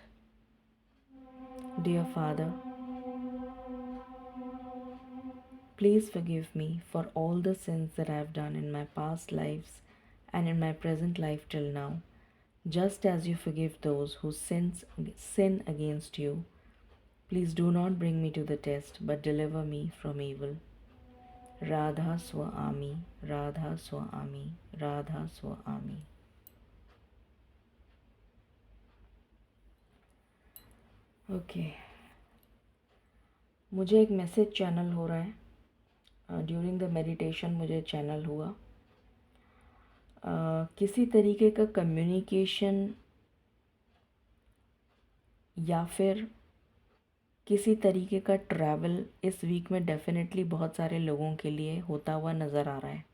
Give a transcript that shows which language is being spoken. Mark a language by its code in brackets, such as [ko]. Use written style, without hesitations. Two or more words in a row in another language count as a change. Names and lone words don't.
[en] Dear Father, please forgive me for all the sins that I have done in my past lives and in my present life till now, just as you forgive those who sin against you. Please do not bring me to the test, but deliver me from evil. [hi] Radha Swa Ami, Radha Swa Ami, Radha Swa Ami. ओके, मुझे एक [en] message channel [hi] हो रहा है [en] during the meditation. [hi] मुझे चैनल हुआ किसी तरीके का कम्युनिकेशन या फिर किसी तरीके का ट्रैवल इस वीक में डेफिनेटली बहुत सारे लोगों के लिए होता हुआ नज़र आ रहा है।